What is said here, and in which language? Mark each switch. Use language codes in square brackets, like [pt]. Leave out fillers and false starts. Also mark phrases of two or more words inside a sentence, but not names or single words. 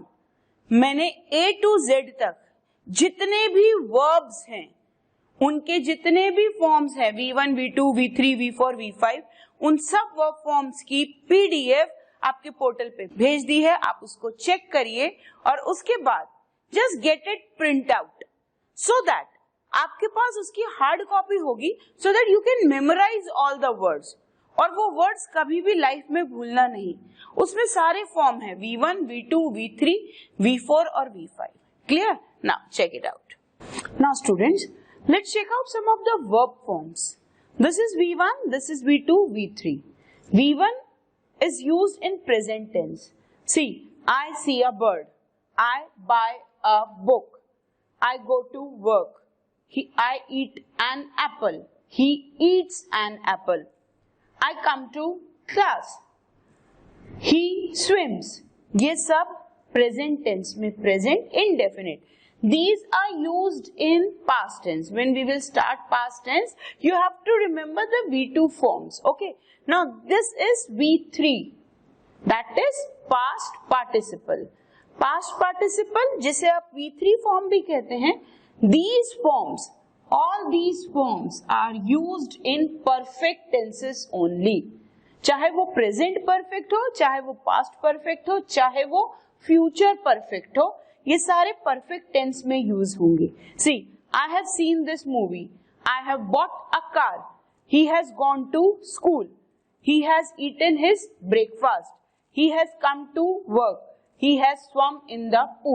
[hi] मैंने [en] A to Z [hi] तक जितने भी वर्ब्स हैं, उनके जितने भी फॉर्म्स हैं, V1, V2, V3, V4, V5, उन सब [en] verb forms [hi] की PDF आपके पोर्टल पे भेज दी है. आप उसको चेक करिए और उसके बाद [en] just get it print out so that [hi] आपके पास उसकी हार्ड कॉपी होगी, [en] so that you can memorize all the words. [hi] और वो वर्ड्स कभी भी लाइफ में भूलना नहीं. उसमें सारे फॉर्म है, V1, V2, V3, V4 और V5. क्लियर? [en] now check it out. now students, let's check out some of the verb forms. This is V1, this is V2, V3. V1 is used in present tense. See, I see a bird. I buy a book. I go to work. I eat an apple. He eats an apple. I come to class. He swims. [hi] ये सब [en] present tense [hi] में, [en] present indefinite. These are used in past tense. When we will start past tense, you have to remember the V2 forms. Okay. Now this is V3. That is past participle. Past participle, [hi] जिसे आप V3 form भी कहते हैं. [en] These forms, all these forms are used in perfect tenses only. [hi] चाहे वो [en] present perfect [hi] हो, चाहे वो [en] past perfect [hi] हो, चाहे वो [en] future perfect [hi] हो, ये सारे [en] perfect tense [hi] में यूज होंगे. [en] see, I have seen this movie. I have bought a car. he has gone to school. he has eaten his breakfast. he has come to work. he has swum in the pool.